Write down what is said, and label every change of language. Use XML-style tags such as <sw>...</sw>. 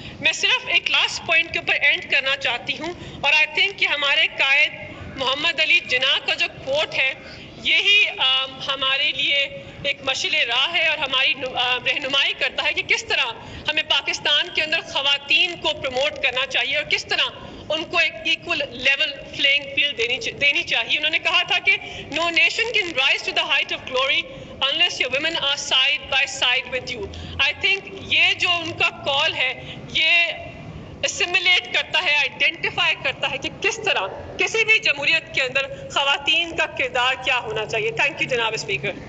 <ur>میں صرف ایک لاسٹ پوائنٹ کے اوپر اینڈ کرنا چاہتی ہوں اور آئی تھنک کہ ہمارے قائد محمد علی جناح کا جو کوٹ ہے یہی ہمارے لیے ایک مشعل راہ ہے اور ہماری رہنمائی کرتا ہے کہ کس طرح ہمیں پاکستان کے اندر خواتین کو پروموٹ کرنا چاہیے اور کس طرح ان کو ایک ایکول لیول پلینگ فیلڈ دینی چاہیے. انہوں نے کہا تھا کہ</ur> <en>no nation can rise to the height of glory unless your women are side by side with you. I think</en> <ur>یہ جو ان کا کال ہے یہ اسیمولیٹ کرتا ہے، آئیڈینٹیفائی کرتا ہے کہ کس طرح کسی بھی جمہوریت کے اندر خواتین کا کردار کیا ہونا چاہیے. تھینک یو جناب اسپیکر.</ur>